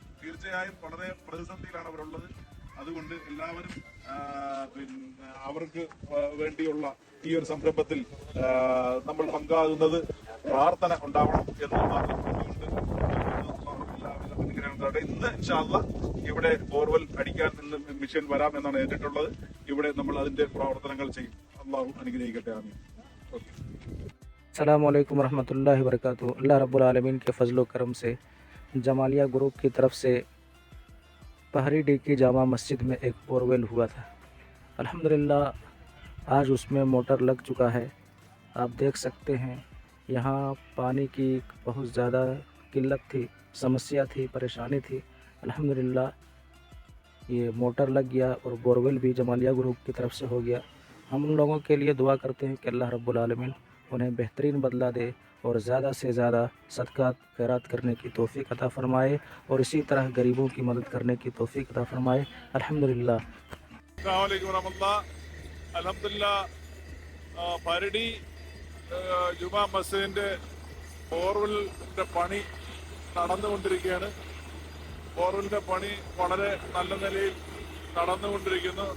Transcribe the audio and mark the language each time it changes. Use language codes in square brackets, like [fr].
[ml] തീർച്ചയായും വളരെ പ്രതിസന്ധിയിലാണ് അവരുള്ളത്. അതുകൊണ്ട് എല്ലാവരും പിന്നെ അവർക്ക് വേണ്ടിയുള്ള ഈ ഒരു സംരംഭത്തിൽ നമ്മൾ പങ്കാകുന്നത് പ്രാർത്ഥന ഉണ്ടാവണം എന്ന് മാത്രം പറഞ്ഞുകൊണ്ട് ഇന്ന് ഇൻഷാ അല്ലാഹ് ഇവിടെ ബോർവെൽ അടിക്കാൻ നിന്ന് മിഷൻ വരാം എന്നാണ് ഏറ്റിട്ടുള്ളത്. ഇവിടെ നമ്മൾ അതിന്റെ പ്രവർത്തനങ്ങൾ ചെയ്യും. അള്ളാഹു അനുഗ്രഹിക്കട്ടെ. ആമീൻ. ഓക്കെ. [hi] अस्सलामुअलैकुम रहमतुल्लाहि वबरकातुहू। अल्लाह रब्बुल आलमीन के फजल करम से जमालिया ग्रुप की तरफ से पहरी डी की जामा मस्जिद में एक बोरवेल हुआ था। अल्हम्दुलिल्लाह आज उसमें मोटर लग चुका है। आप देख सकते हैं यहाँ पानी की बहुत ज़्यादा किल्लत थी, समस्या थी, परेशानी थी। अल्हम्दुलिल्लाह ये मोटर लग गया और बोरवेल भी जमालिया ग्रुप की तरफ से हो गया। हम उन लोगों के लिए दुआ करते हैं कि अल्लाह रब्बुल आलमीन उन्हें बेहतरीन बदला दे और ज़्यादा से ज़्यादा सदक़ात खैरात करने की तौफ़ीक़ अता फ़रमाए और इसी तरह गरीबों की मदद करने की तौफ़ीक़ अता फ़रमाए। अल्हम्दुलिल्लाह। अस्सलामु अलैकुम रहमतुल्लाह। [ml] അൽഹംദുലില്ലാഹ് പരടി ജുമാ മസ്ജിദിന്റെ ബോർവെലിന്റെ പണി നടന്നുകൊണ്ടിരിക്കുകയാണ്. ബോർവെലിന്റെ പണി വളരെ നല്ല നിലയിൽ നടന്നുകൊണ്ടിരിക്കുന്നു.